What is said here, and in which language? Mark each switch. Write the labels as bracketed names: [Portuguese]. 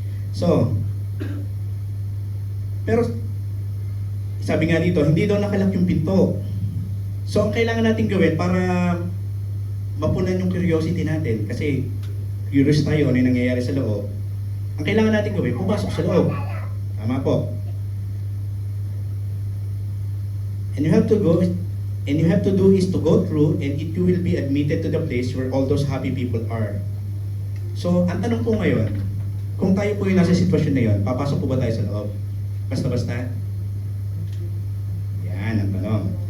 [Filipino] So, pero, sabi nga dito, hindi daw nakalak yung pinto. So, ang kailangan natin gawin para mapunan yung curiosity natin, kasi curious tayo ano yung nangyayari sa loob, ang kailangan natin gawin, pumasok sa loob. Tama po. [English] And you have to do is to go through and you will be admitted to the place where all those happy people are. [Filipino] So, ang tanong po ngayon, kung tayo po yung nasa sitwasyon na yun, papasok po ba tayo sa loob? Basta-basta? Yan ang tanong.